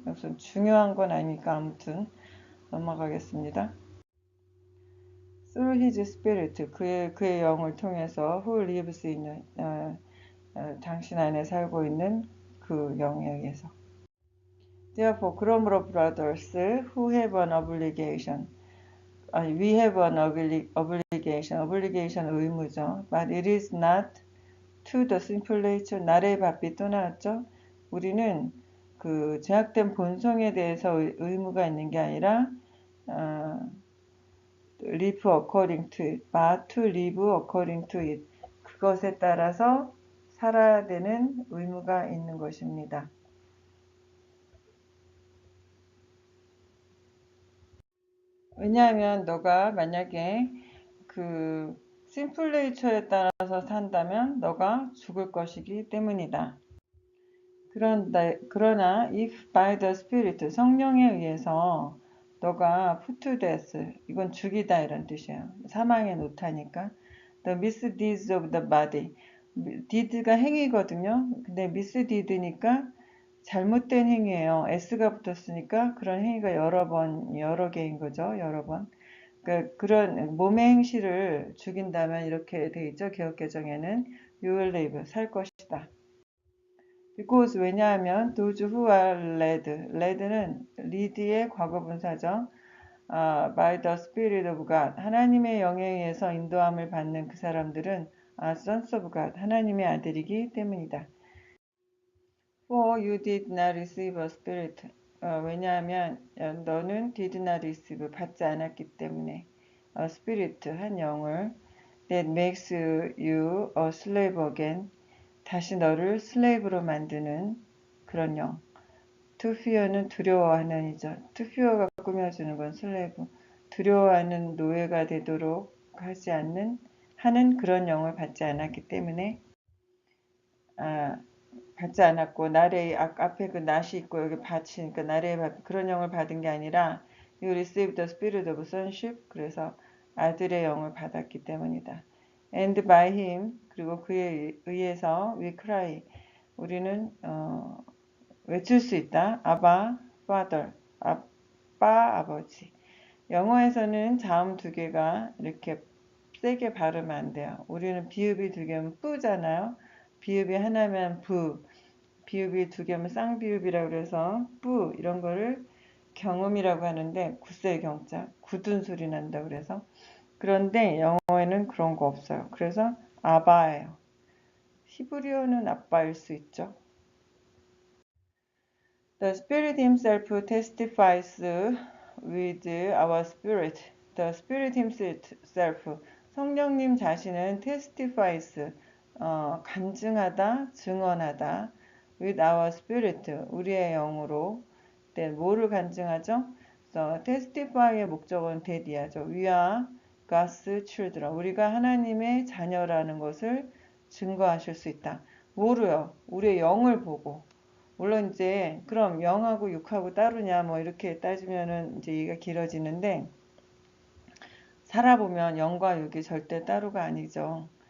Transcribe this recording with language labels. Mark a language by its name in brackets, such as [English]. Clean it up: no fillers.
[Korean] 무슨 중요한 건 아니니까 아무튼 넘어가겠습니다. [English] Through his spirit [Korean] 그의 영을 통해서 [English] who lives in [Korean] 당신 안에 살고 있는 그 영에 의해서. [English] Therefore 그러므로 brothers who have an obligation we have an obligation 의무죠. But it is not to the sinful nature [Korean] 나의 바삐 또 나왔죠. 우리는 그 죄악된 본성에 대해서 의무가 있는 게 아니라 [English] live according to it, but to live according to it. [Korean] 그것에 따라서 살아야 되는 의무가 있는 것입니다. 왜냐하면 너가 만약에 그 심플 네이처에 따라서 산다면 너가 죽을 것이기 때문이다. 그러나 [English] if by the spirit [Korean] 성령에 의해서 너가 [English] put to death [Korean] 이건 죽이다 이런 뜻이에요. 사망에 놓다니까 [English] the misdeeds of the body deed가 행위거든요. [Korean] 근데 misdeed니까 잘못된 행위예요. s가 붙었으니까 그런 행위가 여러 개인 거죠. 여러 번. 그러니까 그런 몸의 행실을 죽인다면 이렇게 돼 있죠. 개혁개정에는 [English] you will live [Korean] 살 것이다. [English] because 왜냐하면 those who are led는 lead의 과거분사죠. by the Spirit of God [Korean] 하나님의 영에 의해서 인도함을 받는 그 사람들은 [English] sons of God [Korean] 하나님의 아들이기 때문이다. [English] For you did not receive a spirit [Korean] 왜냐하면 너는 [English] did not receive [Korean] 받지 않았기 때문에 [English] a spirit 한 영을 that makes you a slave again [Korean] 다시 너를 슬레이브로 만드는 그런 영. to fear는 두려워하는 이죠. to fear가 꾸며주는 건 슬레이브. 두려워하는 노예가 되도록 하지 않는 하는 그런 영을 받지 않았기 때문에 받지 않았고 나레이 앞에 그 낫이 있고 여기 받치니까 나레이 그런 영을 받은 게 아니라 [English] you received the spirit of sonship [Korean] 그래서 아들의 영을 받았기 때문이다. [English] And by him [Korean] 그리고 그에 의해서 [English] we cry [Korean] 우리는 외칠 수 있다. 아바 father 아빠 아버지. 영어에서는 자음 두 개가 이렇게 세게 발음하면 안 돼요. 우리는 비읍이 두 개면 뿌잖아요. 비읍이 하나면 부, 비읍이 두 개면 쌍비읍이라고 그래서 뿌 이런 거를 경음이라고 하는데 굳세의 경자 굳은 소리 난다 그래서 그런데 영어에는 그런 거 없어요. 그래서 아바예요. 히브리어는 아빠일 수 있죠. [English] The Spirit Himself testifies with our spirit. The Spirit Himself, [Korean] 성령님 자신은 testifies, 간증하다, 증언하다. [English] with our spirit, [Korean] 우리의 영으로. 네, 뭐를 간증하죠? 그래서 testify의 목적은 that이죠. [English] We are God's children. [Korean] 우리가 하나님의 자녀라는 것을 증거하실 수 있다. 뭐로요? 우리의 영을 보고. 물론 이제 그럼 영하고 육하고 따르냐 뭐 이렇게 따지면은 이제 얘기가 길어지는데 살아보면 영과 육이 절대 따로가 아니죠.